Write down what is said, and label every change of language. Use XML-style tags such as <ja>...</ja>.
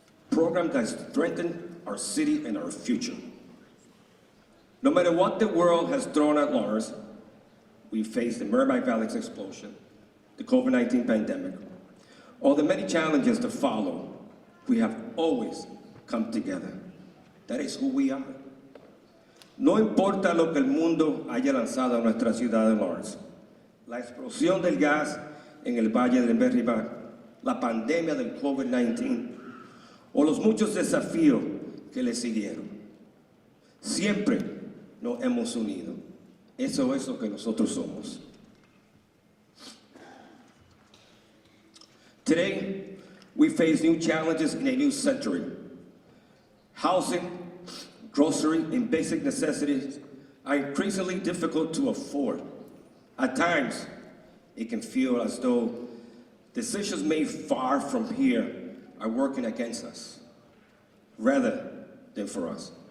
<en>Programs that strengthen our city and our future. No matter what the world has thrown at Lawrence, we faced the Merrimack Valley's explosion, the COVID-19 pandemic, or the many challenges that follow. We have always come together. That is who we are.</en> <es>No importa lo que el mundo haya lanzado a nuestra ciudad de Lawrence, la explosión del gas en el Valle del Merrimack, la pandemia del COVID-19, o los muchos desafíos que le siguieron. Siempre nos hemos unido. Eso es lo que nosotros somos.</es> <en>Today, we face new challenges in a new century. Housing, grocery, and basic necessities are increasingly difficult to afford. At times, it can feel as though decisions made far from here are working against us, rather than for us.</en>